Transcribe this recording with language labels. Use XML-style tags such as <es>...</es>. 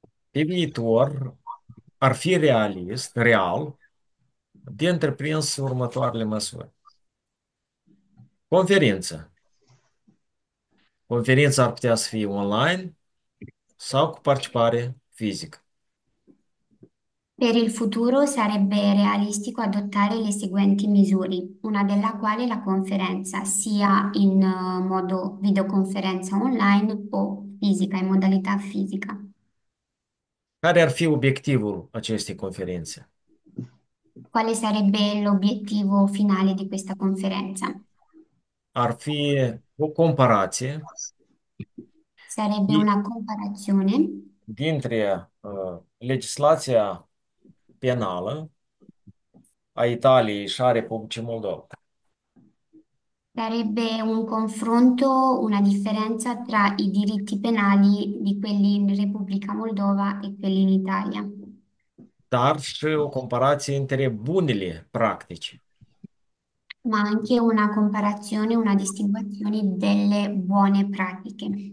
<ro>Pe viitor ar fi real, de întreprins următoarele măsuri. Conferință. Conferința ar putea să fie online sau cu participare fizică.</ro> <it>Per il futuro sarebbe realistico adottare le seguenti misure, una della quale la conferenza sia in modo videoconferenza online o fisica, in modalità fisica.</it> <ro>Care ar fi obiectivul acestei conferințe?</ro> <it>Quale sarebbe l'obiettivo finale di questa conferenza?</it> <ro>Ar fi o comparație</ro> <it>Sarebbe una comparazione</it> <ro>dintre legislația penală a Italiei și a Republicii Moldova.</ro> <it>Sarebbe un confronto, una differenza tra i diritti penali di quelli in Repubblica Moldova e quelli in Italia,</it> <ro>Dar și o comparație între bunele practici</ro> <it>ma anche una comparazione, una distinguazione delle buone pratiche</it>